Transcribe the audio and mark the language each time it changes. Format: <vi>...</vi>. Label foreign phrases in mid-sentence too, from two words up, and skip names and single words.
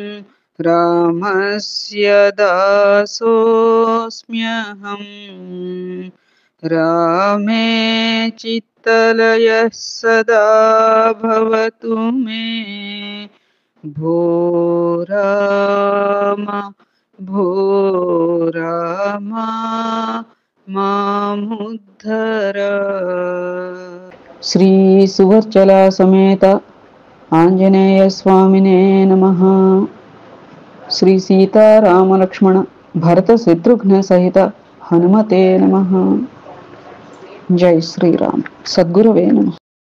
<sa>रामस्य दासोऽस्म्यहम् रामे चित्तलयः सदा भवतु मे भो राम मामुद्धर। శ్రీ సువర్చల సమేత ఆంజనేయ స్వామినే నమః। శ్రీ సీతారామలక్ష్మణ భరత శత్రుఘ్న సహిత హనుమతే నమః। జై శ్రీరామ్। సద్గురవే నమః।</sa>